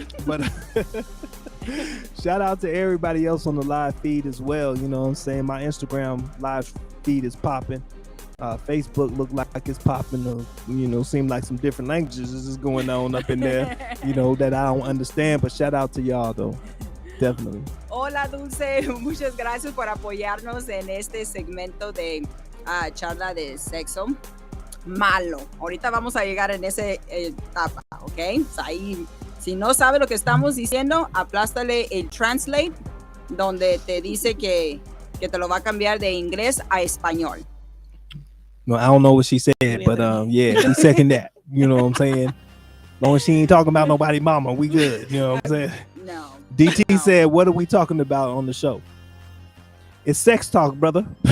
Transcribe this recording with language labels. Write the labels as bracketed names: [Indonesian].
[English] But shout out to everybody else on the live feed as well. You know what I'm saying? My Instagram live feed is popping. Facebook look like it's popping. Seem like some different languages is going on up in there. That I don't understand. But shout out to y'all though. Definitely. [Spanish] Hola, Dulce. Muchas gracias por apoyarnos en este segmento de charla de sexo malo. Ahorita vamos a llegar en esa etapa, ¿ok? O sea, ahí, si no sabe lo que estamos diciendo, aplástale el translate donde te dice que te lo va a cambiar de inglés a español. [English] No, I don't know what she said, but yeah, we second that. You know what I'm saying? Long as she ain't talking about nobody mama, we good. You know what I'm saying? No. DT said, what are we talking about on the show? It's sex talk, brother.